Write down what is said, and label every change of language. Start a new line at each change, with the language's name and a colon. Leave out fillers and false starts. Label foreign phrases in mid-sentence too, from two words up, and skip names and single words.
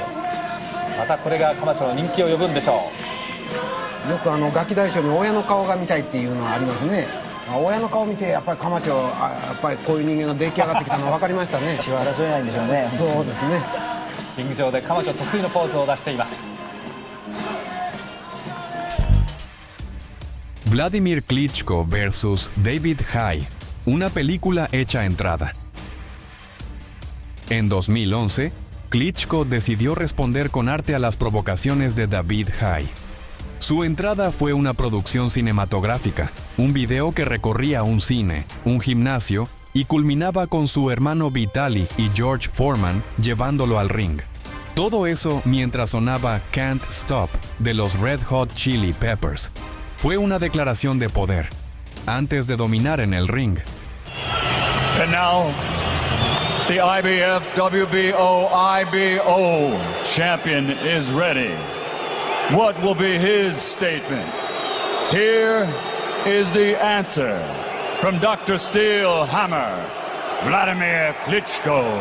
Japanese: またこれがカマチョの人気を呼ぶんでしょう。よくガキ大将に親の顔が見たいっていうのはありますね。親の顔見てやっぱりカマチョやっぱりこういう人間が出来上がってきたの分かりましたね。血は争えないんでしょうね。そうですね。リング上でカマチョ得意のポーズを出しています。
Spanish: Vladimir Klitschko versus David Haye, una película hecha entrada. En 2011, Klitschko decidió responder con arte a las provocaciones de David Haye. Su entrada fue una producción cinematográfica, un video que recorría un cine, un gimnasio y culminaba con su hermano Vitaly y George Foreman llevándolo al ring. Todo eso mientras sonaba Can't Stop de los Red Hot Chili Peppers. Fue una declaración de poder, antes de dominar en el ring.
English: And now, the IBF WBO IBO champion is ready. What will be his statement? Here is the answer from Dr. Steel Hammer, Vladimir Klitschko.